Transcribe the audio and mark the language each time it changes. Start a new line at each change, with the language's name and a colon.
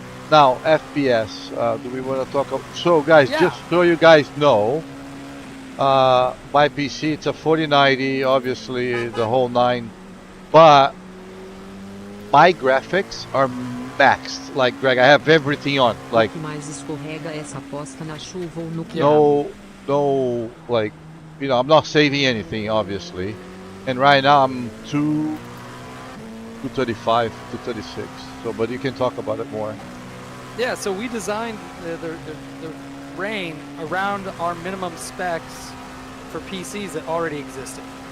English: Now, FPS, do we want to talk about... So guys, Yeah. just so you guys know, my PC, it's a 4090, obviously the whole 9, but my graphics are maxed. Like, Greg, I have everything on. Like,
Portuguese: O que mais escorrega essa posta na chuva ou no quiabo?
English: no, like, you know, I'm not saving anything, obviously. And right now I'm 235, 236. So, but you can talk about it more. Yeah, so we designed the rain around our minimum specs for PCs that already existed.